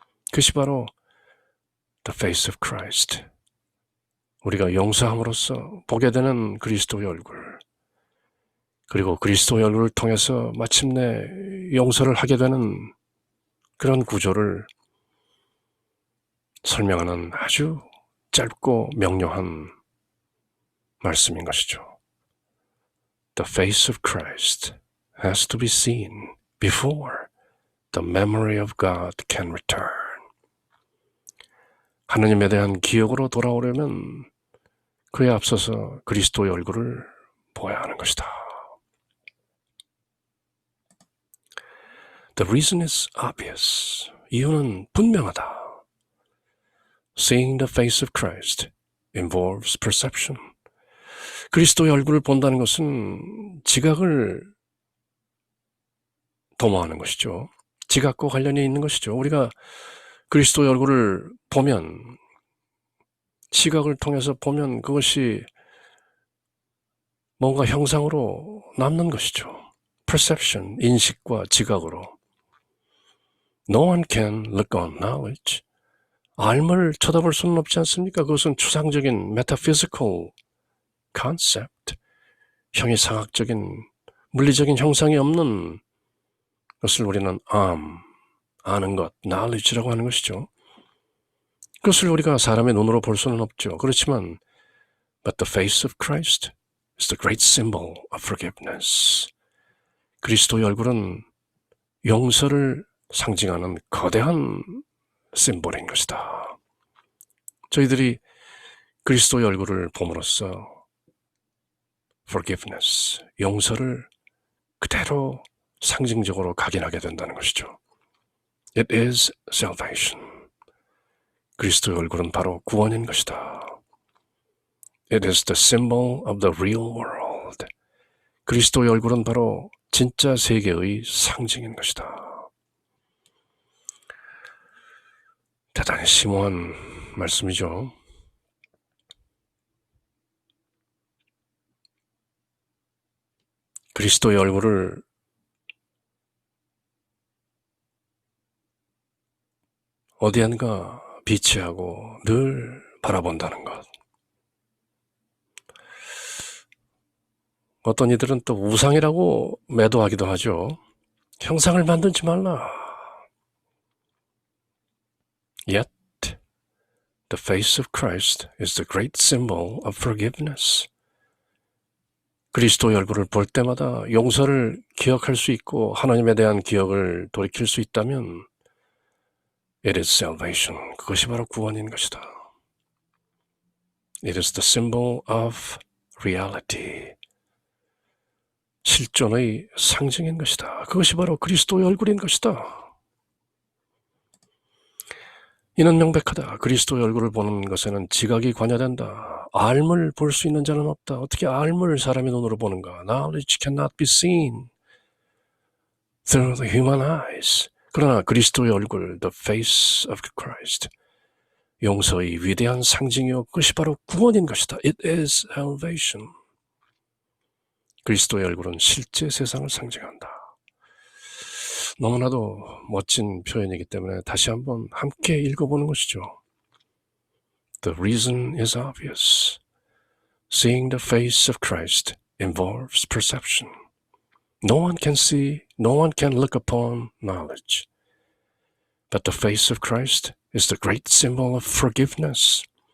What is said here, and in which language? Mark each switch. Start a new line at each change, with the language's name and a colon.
Korean: 그것이 바로 The face of Christ, 우리가 용서함으로써 보게 되는 그리스도의 얼굴, 그리고 그리스도의 얼굴을 통해서 마침내 용서를 하게 되는 그런 구조를 설명하는 아주 짧고 명료한 말씀인 것이죠.
English: The face of Christ has to be seen before the memory of God can return.
Korean: 하나님에 대한 기억으로 돌아오려면 그에 앞서서 그리스도의 얼굴을 보아야 하는 것이다.
English: The reason is obvious.
Korean: 이유는 분명하다.
English: Seeing the face of Christ involves perception.
Korean: 그리스도의 얼굴을 본다는 것은 지각을 도모하는 것이죠. 지각과 관련이 있는 것이죠. 우리가 그리스도의 얼굴을 보면, 시각을 통해서 보면 그것이 뭔가 형상으로 남는 것이죠. Perception, 인식과 지각으로.
English: No one can look on knowledge.
Korean: 알을 쳐다볼 수는 없지 않습니까? 그것은 추상적인
English: metaphysical concept,
Korean: 형이상학적인 물리적인 형상이 없는 것을 우리는 아는 것, knowledge라고 하는 것이죠. 그것을 우리가 사람의 눈으로 볼 수는 없죠. 그렇지만
English: but the face of Christ is the great symbol of forgiveness.
Korean: 그리스도의 얼굴은 용서를 상징하는 거대한 심볼인 것이다. 저희들이 그리스도의 얼굴을 봄으로써 forgiveness, 용서를 그대로 상징적으로 각인하게 된다는 것이죠.
English: It is salvation.
Korean: 그리스도의 얼굴은 바로 구원인 것이다.
English: It is the symbol of the real world.
Korean: 그리스도의 얼굴은 바로 진짜 세계의 상징인 것이다. 대단히 심오한 말씀이죠. 그리스도의 얼굴을 어디엔가 비치하고 늘 바라본다는 것. 어떤 이들은 또 우상이라고 매도하기도 하죠. 형상을 만들지 말라.
English: Yet, the face of Christ is the great symbol of forgiveness.
Korean: 그리스도의 얼굴을 볼 때마다 용서를 기억할 수 있고 하나님에 대한 기억을 돌이킬 수 있다면
English: It is salvation.
Korean: 그것이 바로 구원인 것이다.
English: It is the symbol of reality.
Korean: 실존의 상징인 것이다. 그것이 바로 그리스도의 얼굴인 것이다. 이는 명백하다. 그리스도의 얼굴을 보는 것에는 지각이 관여된다. 알물 볼 수 있는 자는 없다. 어떻게 알물 사람의 눈으로 보는가?
English: Knowledge cannot be seen through the human eyes.
Korean: 그러나 그리스도의 얼굴,
English: the face of Christ,
Korean: 용서의 위대한 상징이요 그것이 바로 구원인 것이다.
English: It is salvation.
Korean: 그리스도의 얼굴은 실제 세상을 상징한다. 너무나도 멋진 표현이기 때문에 다시 한번 함께 읽어보는 것이죠.
English: The reason is obvious. Seeing the face of Christ involves perception. No one can see, no one can look upon knowledge. But the face of Christ is the great symbol of forgiveness.